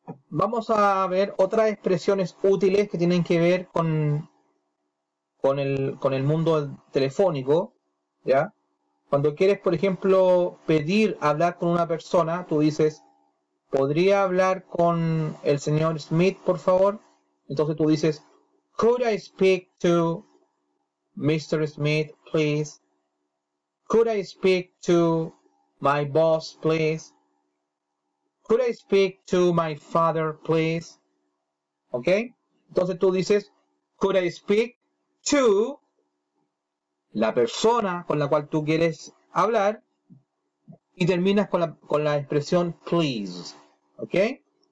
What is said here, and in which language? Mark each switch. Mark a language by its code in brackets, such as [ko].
[es] Vamos a ver otras expresiones útiles que tienen que ver con el mundo telefónico, ¿ya? Cuando quieres, por ejemplo, pedir hablar con una persona, tú dices, ¿podría hablar con el señor Smith, por favor? Entonces tú dices, [en] could I speak to Mr. Smith, please? Could I speak to my boss, please? Could I speak to my father, please? ¿Ok? [es] Entonces tú dices, [en] could I speak to [es] la persona con la cual tú quieres hablar y terminas con la expresión please. ¿Ok?